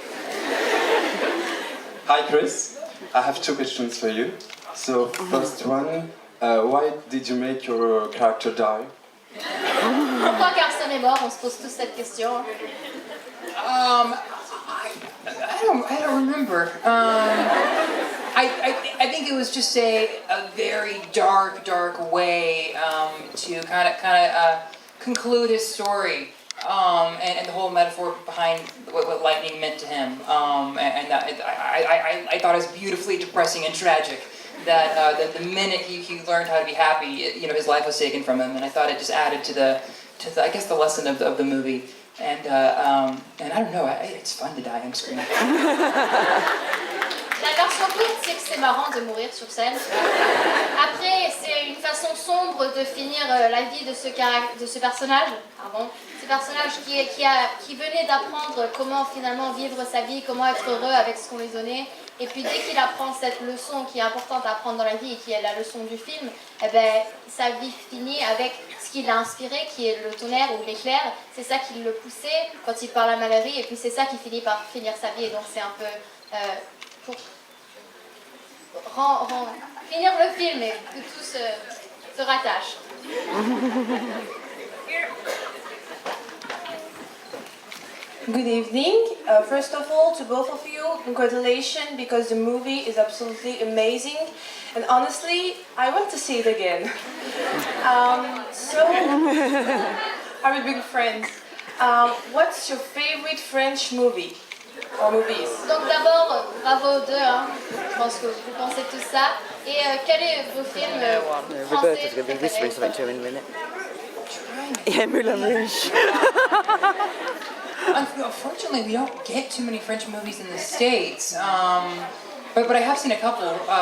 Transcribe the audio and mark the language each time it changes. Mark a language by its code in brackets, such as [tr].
[en] Hi Chris, I have two questions for you. So first one, why did you make your character die? [fr] Pourquoi Carson est mort? On se pose tous cette question. [en] I don't remember. I think it was just a very dark way to kind of conclude his story, and the whole metaphor behind what lightning meant to him. And I thought it was beautifully depressing and tragic. That the minute he learned how to be happy, his life was taken from him, and I thought it just added to the I guess the lesson of the movie. And I don't know, it's fun to die on screen. [fr] La version courte, c'est que c'est marrant de mourir sur scène. Après, c'est une façon sombre de finir la vie de ce personnage. Ce personnage qui venait d'apprendre comment finalement vivre sa vie, comment être heureux avec ce qu'on lui donnait. Et puis dès qu'il apprend cette leçon qui est importante à apprendre dans la vie et qui est la leçon du film, eh ben, sa vie finit avec ce qui l'a inspiré, qui est le tonnerre ou l'éclair. C'est ça qui le poussait quand il parle à Mallory et puis c'est ça qui finit par finir sa vie. Et donc c'est un peu pour finir le film et que tout se rattache. [en] Good evening. First of all, to both of you, congratulations because the movie is absolutely amazing. And honestly, I want to see it again. So, are we big friends? What's your favorite French movie or movies? [fr] Donc d'abord, bravo aux deux, hein. Je pense que vous pensez tout ça. Et quel est vos films français préférés? [en] Yeah, Moulin Rouge. Unfortunately, we don't get too many French movies in the States, but I have seen a couple.